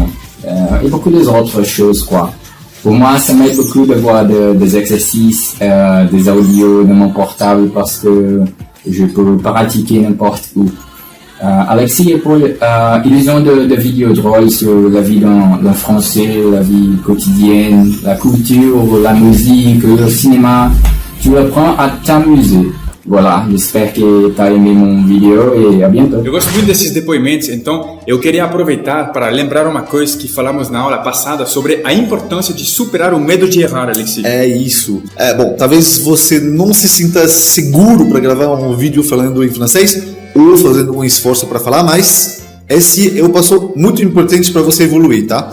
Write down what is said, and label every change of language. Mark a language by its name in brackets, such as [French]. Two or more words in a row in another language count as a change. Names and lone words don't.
[French] Et beaucoup d'autres choses, quoi. Pour moi, ça m'aide beaucoup de voir des exercices, des audios de mon portable parce que je peux pratiquer n'importe où. Alexis et Paul, ils ont des vidéos drôles sur la vie dans français, la vie quotidienne, la culture, la musique, le cinéma. Tu apprends à t'amuser. Voilà, j'espère que tá aimé mon vídeo e a bientôt. [Portuguese] Eu gosto muito desses depoimentos, então eu queria aproveitar para lembrar uma coisa que falamos na aula passada sobre a importância de superar o medo de errar, Alexis. É isso. Bom, talvez você não se sinta seguro para gravar um vídeo falando em francês ou fazendo um esforço para falar, mas esse é um passo muito importante para você evoluir, tá?